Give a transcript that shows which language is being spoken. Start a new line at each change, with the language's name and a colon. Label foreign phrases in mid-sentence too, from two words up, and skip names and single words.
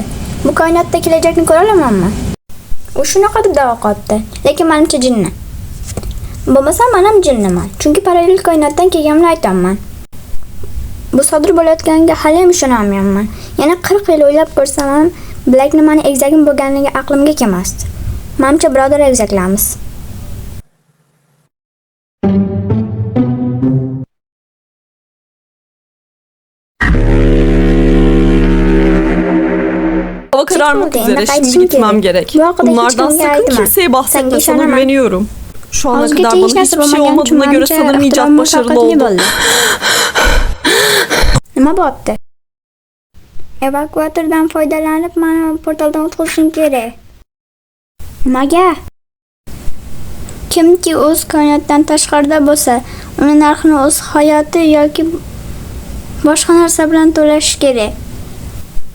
Uzbek: Bu koinotda kelajakni ko'ra olamanmi? U shunaqa deb da'vo qilibdi, lekin menimcha jinni. Bo'lmasa men ham jinniman, chunki parallel koinotdan kelganimni aytaman. Bu sodir bo'layotganiga hali ham ishonolmayman. Yana 40 yil o'ylab ko'rsam ham Blackni meni egizagim bo'lganligiga aqlimga kelmasdi. Menimcha birodar egizaklarmiz.
Turkish: Hava kararmak üzere. Şimdi gitmem gerek. Bunlardan sakın kimseye bahsetme. Sana güveniyorum. Şu ana kadar bana hiçbir şey olmadığına göre sanırım icat başarılı oldu.
Uzbek: Nima bo'pti? Evakuatordan foydalanib meni portaldan o'tkazishing kerak. Nimaga? Kimki o'z koinotdan tashqarida bo'lsa, uni narxini o'z hayoti yoki boshqa narsa bilan to'lash kerak.